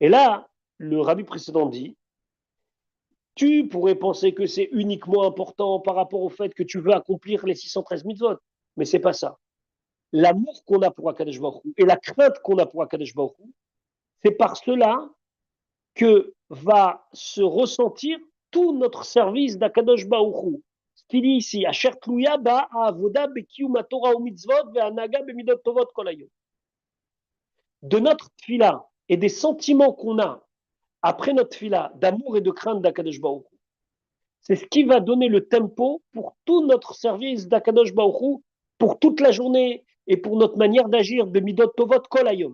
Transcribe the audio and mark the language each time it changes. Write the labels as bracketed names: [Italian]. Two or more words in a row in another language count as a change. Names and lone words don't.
[French] Et là, le rabbi précédent dit, tu pourrais penser que c'est uniquement important par rapport au fait que tu veux accomplir les 613 mitzvot, mais c'est pas ça. L'amour qu'on a pour [Hebrew] הקדוש ברוך הוא [French] et la crainte qu'on a pour [Hebrew] הקדוש ברוך הוא, [French] c'est par cela que va se ressentir tout notre service d' [Hebrew] הקדוש ברוך הוא. [French] Ce qu'il dit ici, [Hebrew] אשר תלויה בה עבודה בקיום התורה ומצוות והנהגה במידות טובות כל היום. [French] De notre tefila et des sentiments qu'on a après notre tefila d'amour et de crainte d' [Hebrew] הקדוש ברוך הוא, [French] c'est ce qui va donner le tempo pour tout notre service d' [Hebrew] הקדוש ברוך הוא, [French] pour toute la journée et pour notre manière d'agir de [Hebrew] מידות טובות כל היום.